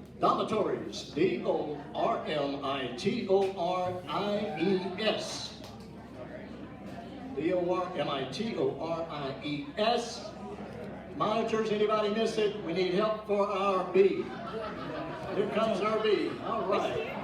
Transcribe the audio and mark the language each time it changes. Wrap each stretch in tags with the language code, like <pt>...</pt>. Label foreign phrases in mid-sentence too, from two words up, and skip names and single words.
<en>Dormitories, D-O-R-M-I-T-O-R-I-E-S. D-O-R-M-I-T-O-R-I-E-S. Monitors, anybody miss it? We need help for our B. Here comes our B. All right.</en>